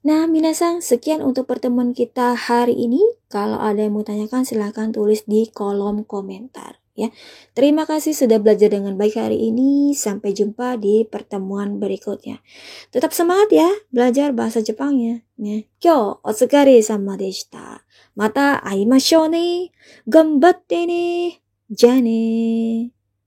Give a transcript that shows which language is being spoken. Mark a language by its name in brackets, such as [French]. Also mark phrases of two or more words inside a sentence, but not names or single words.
[Indonesian] Nah, minasang, sekian untuk pertemuan kita hari ini. Kalau ada yang mau tanyakan, silahkan tulis di kolom komentar. Ya, terima kasih sudah belajar dengan baik hari ini. Sampai jumpa di pertemuan berikutnya. Tetap semangat ya, belajar bahasa Jepangnya. Ya, [Japanese] 今日お疲れ様でした. また会いましょうね。頑張ってね. じゃね.